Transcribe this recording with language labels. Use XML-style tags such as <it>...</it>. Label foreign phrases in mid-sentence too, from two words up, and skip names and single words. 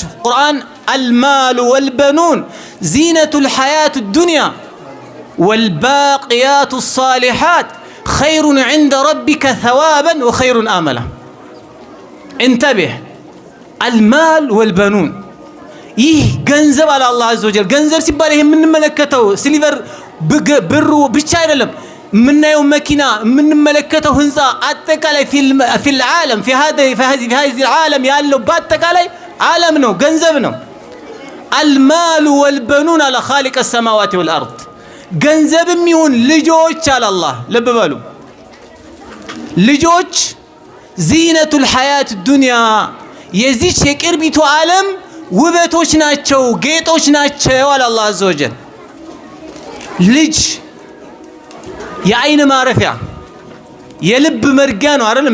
<ar>ቁርአን المال والبنون زينة الحياة الدنيا والباقيات الصالحات خير عند ربك ثوابا وخير أملا። እንተቢህ المال والبنون</ar> <am>ይህ ገንዘብ አለ አላህ</am> <ar>عز وجل።</ar> <am>ገንዘብ ሲባል ይሄ የምንመለከተው ሲልቨር ብሩ ብቻ አይደለም። የምናየው መኪና የምንመለከተው ህንፃ አጠቃላይ</am> <ar>في العالم في هذه العالم</ar> <am>ያለው በአጠቃላይ ዓለም ነው፣ ገንዘብ ነው።</am> <ar>المال والبنون على خالق السماوات والارض</ar> <am>ገንዘብም ይሁን ልጆች አለ አላህ። ልብ በሉ ልጆች</am> <ar>زينة الحياة الدنيا</ar> <am>የዚች የቅርቢቱ ዓለም ውበቶች ናቸው፣ ጌጦች ናቸው አለ አላህ</am> <ar>عز وجل።</ar> <am>ልጅ የአይን ማረፊያ የልብ መርጊያ ነው አይደለም?</am>